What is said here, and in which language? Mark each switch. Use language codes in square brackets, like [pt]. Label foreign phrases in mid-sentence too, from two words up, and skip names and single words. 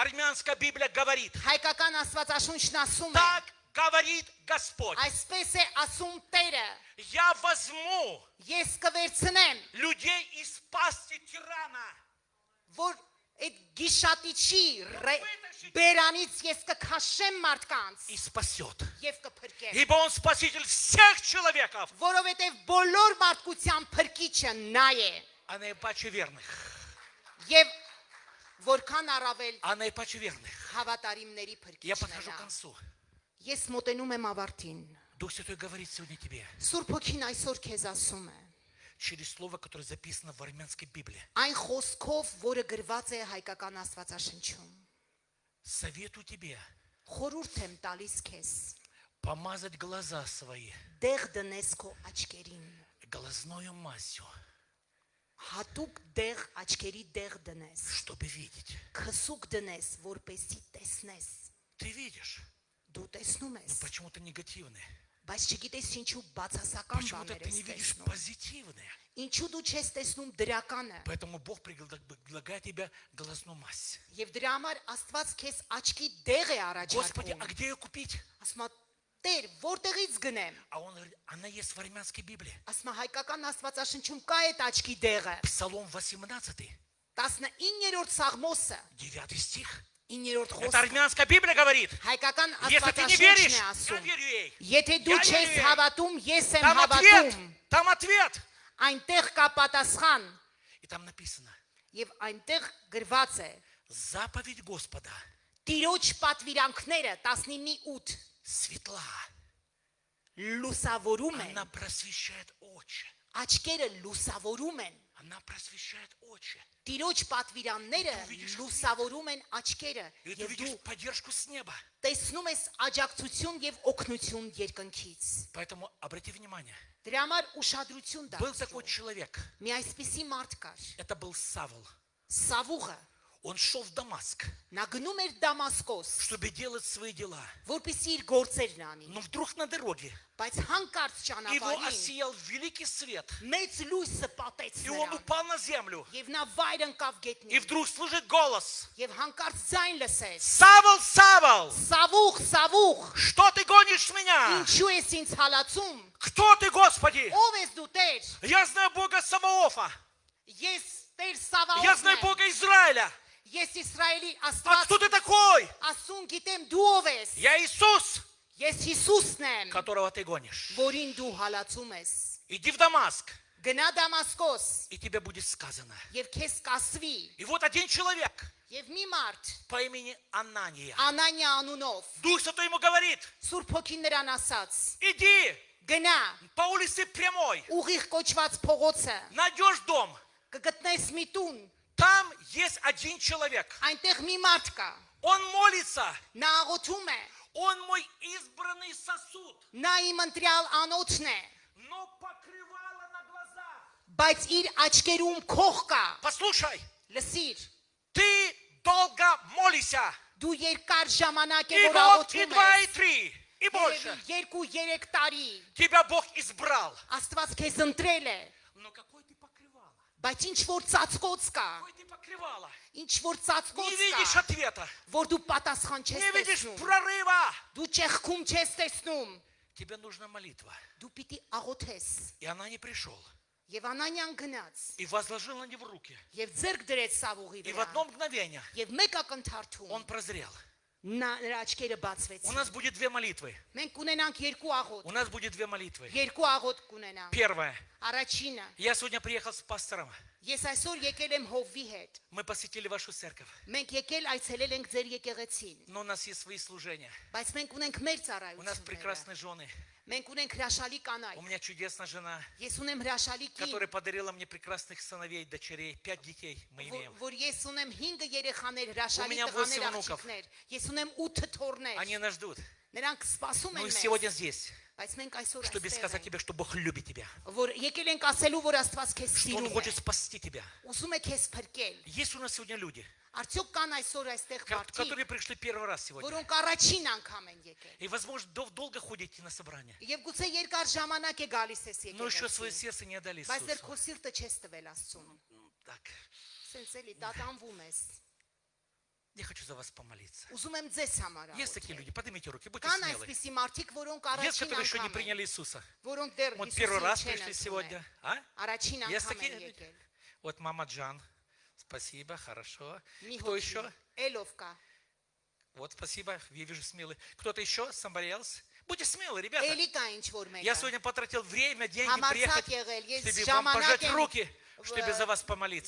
[ru] Армянская Библия говорит, [hy] հայկական Աստվածաշունչն ասում է, [ru] так говорит Господь. [hy] այսպես է ասում Տերը. [ru] Я возьму [hy] Ես կվերցնեմ, [ru] людей из пасти тирана. [hy] որ այդ գիշատիչի [ru] Вытащу [hy] Բերանից ես կքաշեմ մարդկանց [ru] и спасет. [hy] եւ կփրկեմ։ [ru] Ибо Он спаситель всех человеков, [hy] Որովհետեւ բոլոր մարդկության փրկիչը նա է [ru] а наипаче верных. [hy] եւ որքան առավել [ru] А наипаче верных. [hy] հավատարիմների [ru] Я [hy] փրկիչն [ru] подхожу [hy] է [ru] к [hy] նա։ [ru] концу. [hy] Ես մոտենում եմ ավարտին։ [ru] Дух Святой говорит сегодня тебе [hy] Սուրբ Հոգին այսօր քեզ ասում է. [ru] через слово, которое записано в армянской Библии. [hy] Այն խոսքով, որը գրված է հայկական Աստվածաշնչում։ [ru] Советую тебе [hy] Խորհուրդ եմ տալիս քեզ, [ru] помазать глаза свои [hy] դեղ դնես քո աչքերին, [ru] глазною мазью, [hy] հատուկ դեղ աչքերի դեղ դնես, [ru] чтобы видеть. [hy] քսուկ դնես, որպեսզի տեսնես։ [ru] Ты видишь, [hy] Դու տեսնում [ru] но [hy] ես, [ru] почему-то негативные. [hy] բայց չգիտես ինչու бացասական [ru] Почему-то [hy] բաներ [ru] ты [hy] ես [ru] не видишь [hy] տեսնում։ [ru] позитивные. [hy] Ինչու дու չես տեսնում դրականը։ [ru] Поэтому Бог предлагает тебе глазную мазь. [hy] Եվ դրա համար Աստված քեզ աչքի դեղ է [ru] Господи, [hy] առաջարկում։ [ru] а где ее купить? [hy] Ասում է, Տեր, որտեղից գնեմ։ [ru] А он говорит, она есть в армянской Библии. [hy] Ասում է, հայկական Աստվածաշնչում կա այդ աչքի դեղը։ [ru] Псалом 18, [hy] 19-րդ Սաղմոսը, [ru] 9 стих. [hy] 9-րդ [ru] Это [hy] խոսքը։ [ru] армянская Библия говорит. [hy] Հայկական [ru] Если ты не веришь, [hy] Աստվածաշունչն է [ru] я [hy] ասում։ [ru] верю ей. [hy] Եթե դու [ru] Я [hy] չես [ru] верю ей. [hy] հավատում, ես եմ [ru] Там ответ, [hy] հավատում։ [ru] там ответ. [hy] Այնտեղ կա պատասխան, [ru] И там написано, [hy] եւ այնտեղ գրված է. [ru] заповедь Господа [hy] Տիրոջ պատվիրանքները 19:8 [ru] светла. [hy] լուսավորում են, [ru] Она просвещает очи. [hy] աչքերը լուսավորում են։ [ru] Она просвещает очи. [hy] Տիրոջ պատվիրանները լուսավորում են աչքերը, [ru] И ты [hy] եւ [ru] видишь [hy] դու [ru] поддержку с неба. [hy] տեսնում ես աջակցություն եւ օգնություն երկնքից։ [ru] Поэтому обрати внимание. [hy] Դրա համար ուշադրություն [ru] Был такой [hy] դարձրու։ [ru] человек. [hy] Մի այսպիսի մարդ կար, [ru] Это был Савл. [hy] Սավուղը, [ru] Он шел в Дамаск, [hy] նա գնում էր Դամասկոս, [ru] чтобы делать свои дела. [hy] որպեսզի իր գործերն անի, [ru] Но вдруг на дороге [hy] բայց հանկարծ [ru] его [hy] ճանապարհին [ru] осиял великий свет. [hy] մեծ լույսը պատեց [ru] И он [hy] նրան, [ru] упал на землю. [hy] եւ նա վայր ընկավ [ru] И [hy] գետնին, [ru] вдруг слышит голос. [hy] եւ հանկարծ ձայն лսեց. [ru] Савл, Савл, [hy] Սավուղ, Սավուղ, [ru] что ты гонишь меня? [hy] ինչու ես ինձ հալածում։ [ru] Кто ты, Господи? [hy] Ով ես դու Տեր։ [ru] Я знаю Бога Саваофа. [hy] Ես Տեր [ru] Я [hy] Սավաոթն [ru] знаю [hy] եմ։ [ru] Бога Израиля. [hy] Ես Իսրայելի [ru] А [hy] Աստված [ru] кто ты такой? [hy] ասուն գիտեմ դու ով ես։ [ru] Я Иисус, [hy] Ես Հիսուսն եմ, [ru] которого ты гонишь. [hy] որին դու հալածում ես։ [ru] Иди в Дамаск, [hy] Գնա Դամասկոս [ru] и тебе будет сказано. [hy] եւ քեզ կասվի [ru] И вот один человек [hy] եւ մի մարդ [ru] по имени Анания. [hy] Անանիա անունով [ru] Дух Святой ему говорит, [hy] Սուրբ Հոգին նրան ասաց. [ru] иди [hy] Գնա [ru] по улице прямой, [hy] ուղիղ կոչված փողոցը, [ru] найдешь дом. [hy] կգտնես մի տուն, [ru] Там есть один человек. [hy] այնտեղ մի մարդ կա։ [ru] Он молится. [hy] Նա աղոթում է, [ru] Он мой избранный сосуд. [hy] նա իմ ընտրյալ անոթն է, [ru] Но покрывало на глазах. [hy] բայց իր աչքերում քող կա։ [ru] Послушай, [hy] Լսիր, [ru] ты долго молишься. [hy] դու երկար ժամանակ է [ru] И [hy] որ [ru] год, и [hy] աղոթում [ru] два, и [hy] ես։ [ru] три, и больше. [hy] 2-3 տարի [ru] Тебя Бог избрал. [hy] Աստված քեզ ընտրել է, [ru] Но какой ты покрывало? [hy] բայց ինչ որ ծածկոց կա, [ru] Какой ты покрывало? [hy] ինչ որ [ru] Не [hy] ծածկոց [ru] видишь [hy] կա, [ru] ответа. [hy] որ դու պատասխան [ru] Не [hy] չես [ru] видишь [hy] տեսնում, [ru] прорыва. [hy] դու ճեղքում չես տեսնում, [ru] Тебе нужна молитва. [hy] դու պիտի աղոթես։ [ru] И она не пришел. [hy] Եվ Անանյան գնաց [ru] И возложил на него руки. [hy] եւ ձեռք դրեց Սավուղի [ru] И в [hy] վրա [ru] одно мгновение [hy] եւ մեկ ակնթարթում [ru] он прозрел. [hy] նրա աչքերը [ru] У [hy] բացվեցին։ [ru] нас будет две молитвы. [hy] Մենք կունենանք երկու աղոթ, [ru] У нас будет две молитвы. [hy] երկու աղոթ կունենանք։ [ru] Первое. [hy] Առաջինը, [ru] Я сегодня приехал с пастором. [hy] ես այսօր եկել եմ Հովվի հետ։ [ru] Мы посетили вашу церковь. [hy] Մենք եկել այցելել ենք ձեր եկեղեցին, [ru] Но у нас есть свои служения. [hy] բայց մենք ունենք մեր [ru] У нас [hy] ծառայությունները։ [ru] прекрасные жены. [hy] Մենք ունենք հրաշալի [ru] У [hy] կանայք։ [ru] меня чудесная жена, [hy] Ես ունեմ հրաշալի կին, [ru] которая подарила мне прекрасных сыновей, дочерей. 5 детей мы имеем. [hy] որ ես ունեմ 5 երեխաներ, [ru] У [hy] հրաշալի [ru] меня [hy] տղաներ, [ru] 8 внуков. [hy] աղջիկներ։ Ես ունեմ 8 թոռներ։ [ru] Они нас ждут. [hy] Նրանք սպասում [ru] Мы [hy] են [ru] сегодня [hy] մեզ, [ru] здесь, [hy] բայց մենք այսօր [ru] чтобы сказать [hy] այստեղ ենք, [ru] тебе, что Бог любит тебя. [hy] որ եկել ենք ասելու, որ Աստված քեզ [ru] Что Он [hy] սիրում [ru] хочет [hy] է։ [ru] спасти тебя. [hy] Ուզում է քեզ փրկել։ [ru] Есть у нас сегодня люди, [hy] Արդյոք կան այսօր այստեղ մարդիկ, [ru] которые пришли первый раз сегодня. [hy] որոնք առաջին անգամ են եկել։ [ru] И, возможно, долго ходите на собрание. [hy] Եվ գուցե երկար ժամանակ է գալիս ես [ru] Но еще свое [hy] եկել։ [ru] сердце не отдали [hy] Բայց դեռ [ru] Иисусу. [hy] քո սիրտը չես տվել Աստծուն։ [ru] Так, [hy] Սենց էլի տատանվում ես։ [ru] я хочу за вас помолиться. [hy] Ուզում եմ ձեզ համար [ru] Есть такие [hy] աղոթել։ [ru] люди, поднимите руки, будьте [hy] Կան [ru] смелы. [hy] այսպիսի մարդիկ, որոնք [ru] Есть, [hy] առաջին [ru] которые еще не [hy] անգամ են, [ru] приняли Иисуса. [hy] որոնք դեռ [ru] Вот первый раз [hy] Հիսուսին չեն [ru] пришли [hy] ընդունել։ [ru] сегодня. А? [hy] Առաջին [ru] Есть [hy] անգամ են [ru] такие? [hy] եկել։ [ru] Вот мама Джан. Спасибо, хорошо. [hy] Մի [ru] Кто [hy] հոգի, [ru] еще? [hy] Էլով կա։ [ru] Вот, спасибо, я вижу смелый. Кто-то еще? [en] Somebody else? [ru] Будьте смелы, ребята. [hy] Էլի կա ինչ որ [ru] Я [hy] մեկը։ [ru] сегодня потратил время, деньги, [hy] Համարձակ [ru] приехать, [hy] եղել, ես [ru] чтобы вам пожать [hy] ժամանակ [ru] руки, чтобы за вас помолиться.